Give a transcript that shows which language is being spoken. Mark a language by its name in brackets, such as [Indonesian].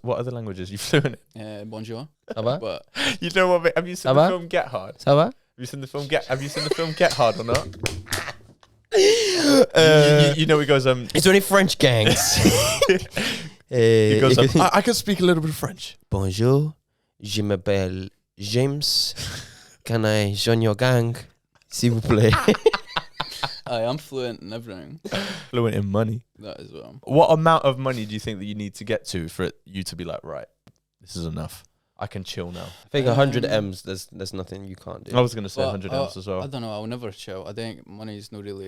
[English] What other languages are you fluent in? [French] Bonjour. Ça va? [English] But You know what? Have you seen the film Get Hard? [French] Ça va? [English] Have you seen the film Get Hard or not? You know he goes It's only French gangs. he goes I can speak a little bit of French. [French] Bonjour, je m'appelle James. [English] Can I join your gang, [French] s'il vous plaît? [English] I'm fluent in everything. Fluent in money. That as well. What amount of money do you think that you need to get to for you to be like, right, this is enough. I can chill now. I think 100 M's. There's nothing you can't do. I was gonna say But, 100 M's as well. I don't know. I'll never chill. I think money's not really